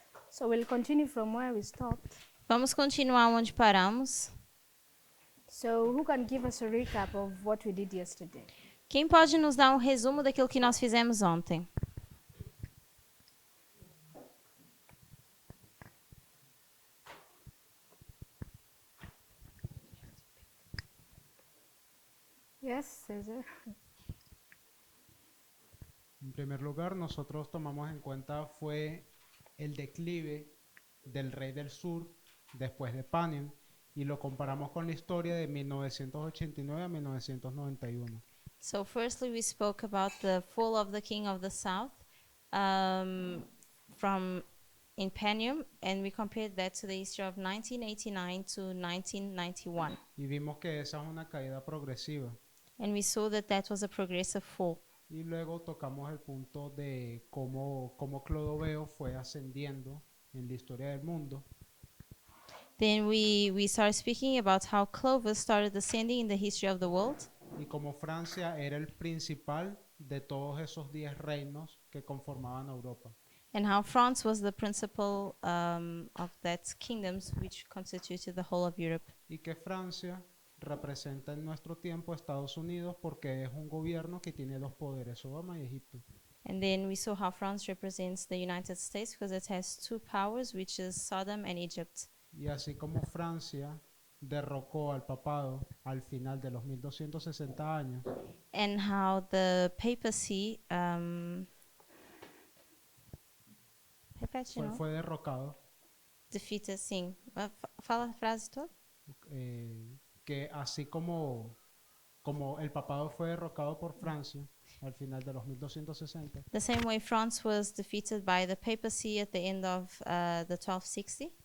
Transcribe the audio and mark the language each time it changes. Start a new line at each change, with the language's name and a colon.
English: So we'll continue from where we stopped.
Portuguese: Vamos continuar onde paramos.
English: So who can give us a recap of what we did yesterday?
Portuguese: Quem pode nos dar um resumo daquilo que nós fizemos ontem?
English: Yes, Cesar.
Spanish: En primer lugar, nosotros tomamos en cuenta fue el declive del rey del sur después de Panion y lo comparamos con la historia de 1989 a 1991.
English: So firstly, we spoke about the fall of the king of the south from Imperium, and we compared that to the history of 1989 to 1991.
Spanish: Y vimos que esa es una caída progresiva.
English: And we saw that that was a progressive fall.
Spanish: Y luego tocamos el punto de cómo Clodoveo fue ascendiendo en la historia del mundo.
English: Then we started speaking about how Clovis started ascending in the history of the world,
Spanish: Y como Francia era el principal de todos esos 10 reinos que conformaban Europa.
English: and how France was the principal of that kingdoms which constituted the whole of Europe.
Spanish: Y que Francia representa en nuestro tiempo a Estados Unidos porque es un gobierno que tiene dos poderes, Sodoma y Egipto.
English: And then we saw how France represents the United States because it has two powers, which is Sodom and Egypt.
Spanish: Y así como Francia derrocó al papado al final de los 1260 años,
English: And how the papacy,
Portuguese: repete, não?
Spanish: fue derrocado,
English: Defeated,
Portuguese: sim. Fala a frase toda.
Spanish: que así como el papado fue derrocado por Francia al final de los 1260,
English: The same way France was defeated by the papacy at the end of the 1260.